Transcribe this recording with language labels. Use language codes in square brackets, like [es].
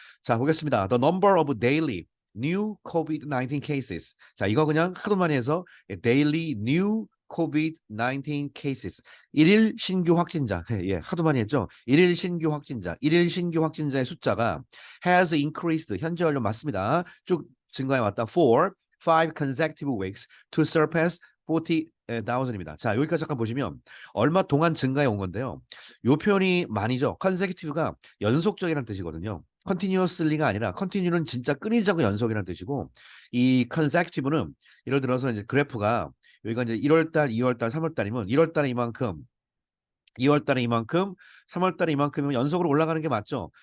[ko] 자, 보겠습니다. [en] The number of daily new COVID-19 cases. [ko] 자, 이거 그냥 하도 많이 해서 [en] daily new COVID-19 cases. [ko] 일일 신규 확진자. 예, 하도 많이 했죠. 일일 신규 확진자. 일일 신규 확진자의 숫자가 [en] has increased. [ko] 현재 완료 맞습니다. 쭉 증가해 왔다. [en] For five consecutive weeks to surpass 40,000입니다. [ko] 자, 여기까지 잠깐 보시면 얼마 동안 증가해 온 건데요. 요 표현이 많이죠. consecutive가 연속적이라는 뜻이거든요. continuously가 아니라 continue는 진짜 끊이지 않고 연속이라는 뜻이고 이 consecutive는 예를 들어서 이제 그래프가 여기가 이제 1월 달, 2월 달, 3월 달이면 1월 달에 이만큼, 2월 달에 이만큼, 3월 달에 이만큼이면 연속으로 올라가는 게 맞죠.